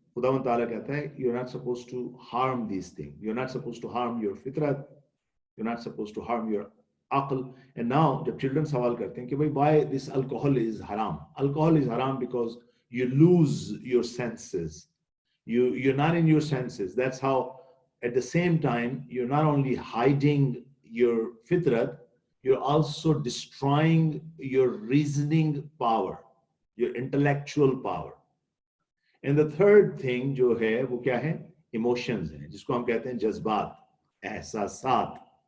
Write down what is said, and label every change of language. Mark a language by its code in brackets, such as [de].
[hi] खुदावंद ताला कहता है [en] You are not supposed to harm this thing, you are not supposed to harm your फितरत, you are not supposed to harm your अक्ल। And now [hi] जब children सवाल करते हैं कि भाई [en] Why this alcohol is हराम, alcohol is हराम because you lose your senses, you're not in your senses. That's how at the same time you're not only hiding your fitrat, you're also destroying your reasoning power, your intellectual power. And the third thing [hi] जो है वो क्या है? Emotions है, जिसको हम कहते हैं जज्बात, एहसासात।